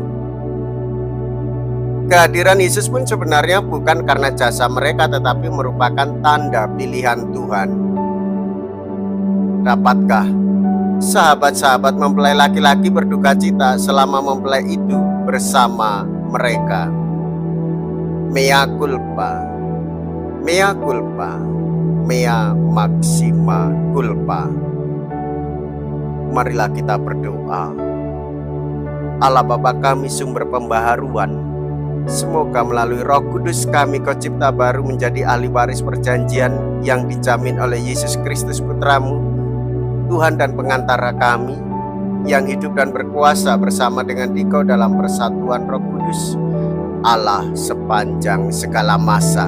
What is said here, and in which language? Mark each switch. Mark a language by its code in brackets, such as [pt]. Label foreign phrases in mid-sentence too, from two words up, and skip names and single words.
[id] Kehadiran Yesus pun sebenarnya bukan karena jasa mereka, tetapi merupakan tanda pilihan Tuhan. Dapatkah sahabat-sahabat mempelai laki-laki berduka cita selama mempelai itu bersama mereka? [la] Mea culpa, mea culpa, mea maxima culpa. [id] Marilah kita berdoa. Allah Bapa kami, sumber pembaharuan, semoga melalui Roh Kudus kami Kau cipta baru menjadi ahli waris perjanjian yang dijamin oleh Yesus Kristus Putramu, Tuhan dan pengantara kami, yang hidup dan berkuasa bersama dengan Dikau dalam persatuan Roh Kudus, Allah sepanjang segala masa.